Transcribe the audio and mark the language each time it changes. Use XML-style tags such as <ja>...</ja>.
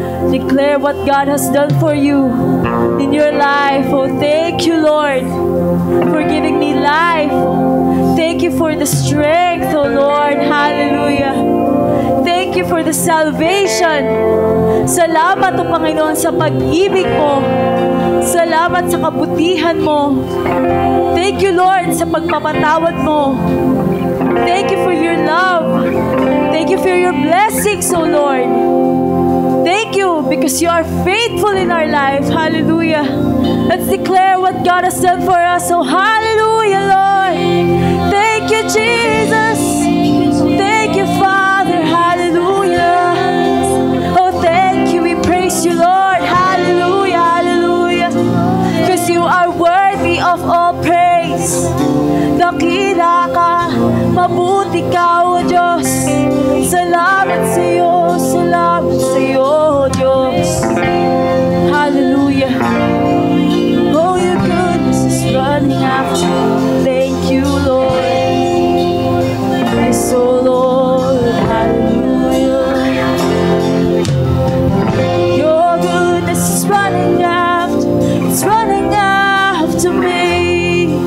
<en>Declare what God has done for you in your life. Oh, thank you, Lord, for giving me life. Thank you for the strength, oh Lord. Hallelujah. Thank you for the salvation.</en> <tl>Salamat, oh Panginoon, sa pag-ibig mo. Salamat sa kabutihan mo.</tl> <en>Thank you, Lord,</en> <tl>sa pagpapatawad mo.</tl> <en>Thank you for your love. Thank you for your blessings, oh Lord. Thank you because you are faithful in our life. Hallelujah. Let's declare what God has done for us. Oh, hallelujah, Lord. Thank you, Jesus. Thank you, Father. Hallelujah. Oh, thank you. We praise you, Lord. Hallelujah, hallelujah. Because you are worthy of all praise.</en> <tl>Dakila ka, mabuti ka, O Diyos. Salamat sa iyo, salamat sa iyo, Diyos.</tl> <en>Hallelujah. Oh, your goodness is running after. Thank you, Lord. Yes, oh Lord. Hallelujah. Your goodness is running after. It's running after me.</en>